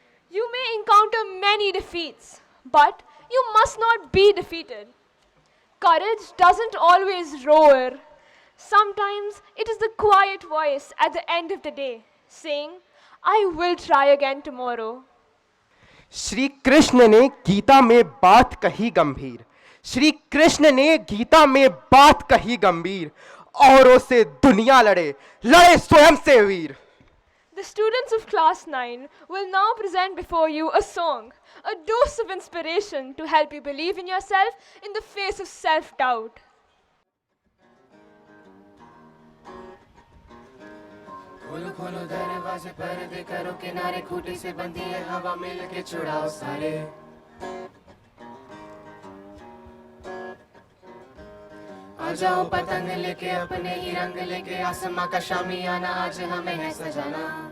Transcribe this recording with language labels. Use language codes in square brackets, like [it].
[en] You may encounter many defeats, but you must not be defeated. Courage doesn't always roar. Sometimes it is the quiet voice at the end of the day saying, I will try again tomorrow. [hi] Shri Krishna ने गीता में बात कही गंभीर, श्री कृष्ण ने गीता में बात कही गंभीर, औरों से दुनिया लड़े, लड़े स्वयं से वीर. [en] The students of class 9 will now present before you a song, a dose of inspiration to help you believe in yourself in the face of self-doubt. [hi] खोलो खोलो दरवाजे पर्दे करो किनारे खूंटी से बंधी है हवा मिल के छुड़ाओ सारे आ जाओ पतंग लेके अपने ही रंग लेके आसमां का शामियाना आज हमें है सजाना